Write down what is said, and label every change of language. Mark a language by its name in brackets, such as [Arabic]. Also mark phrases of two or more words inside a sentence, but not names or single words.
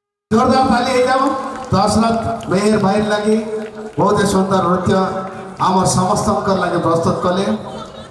[Bangla] জোরদার তালি হয়ে যাও দশরথ মেয়ের ভাইয়ের লাগি [Odia] ବହୁତ ସୁନ୍ଦର ନୃତ୍ୟ ଆମର ସମସ୍ତଙ୍କର ଲାଗି ପ୍ରସ୍ତୁତ କଲେ।